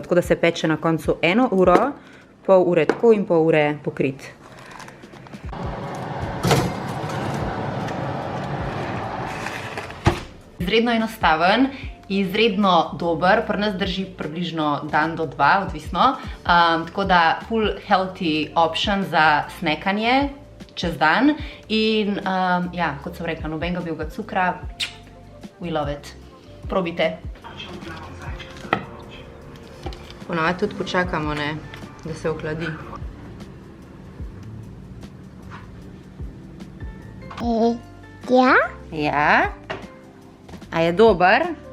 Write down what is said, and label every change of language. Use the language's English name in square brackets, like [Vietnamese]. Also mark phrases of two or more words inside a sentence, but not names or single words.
[Slovenian] Tako da se peče na koncu 1 uro, pol ure tako in pol ure pokrit. Izredno enostaven, izredno dober, pri nas drži približno dan do 2, odvisno. Tako da [English] full healthy option [Slovenian] za snackanje čez dan in ja, kot sem rekla, nobenega belega cukra, [English] we love it. [Slovenian] Probite. Ponavadi tudi počakamo, ne, da se ohladi. Ja? Ja. A je dober?